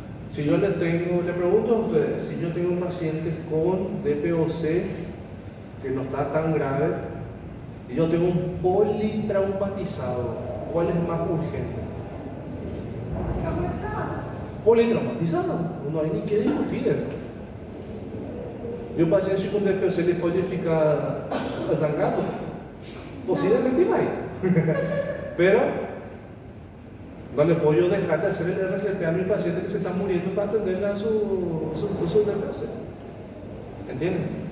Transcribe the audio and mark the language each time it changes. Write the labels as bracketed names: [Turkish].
[Spanish] Si yo le pregunto a ustedes, si yo tengo un paciente con DPOC que no está tan grave y yo tengo un politraumatizado, ¿cuál es más urgente? Traumatizado. Politraumatizado, no hay ni que discutir eso. [Portuguese] E o paciente com DPOC ele pode ficar zangado? Posiblemente vai. [Spanish] Pero no le puedo yo dejar de hacer el RCP a mi paciente que se está muriendo para atender a su DPOC. ¿Entienden?